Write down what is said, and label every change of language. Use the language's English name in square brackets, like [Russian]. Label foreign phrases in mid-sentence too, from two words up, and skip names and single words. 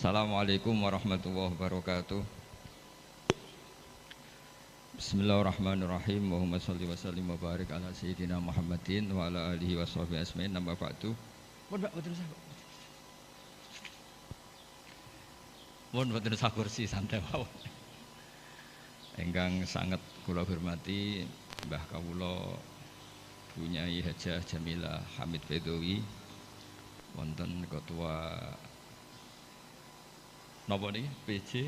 [Arabic] السلام عليكم ورحمة الله وبركاته. بسم الله الرحمن الرحيم. اللهم صل وسلم وبارك على سيدنا محمد وعلى آله وصحبه أجمعين. Nambah ba'du. [Javanese] Mun boten usah kursi santai mawon. Ingkang sanget kula hormati Mbah kawula Bunyai Hajah Jamilah Hamid Bedowi, wonten ketua napa niki PJ.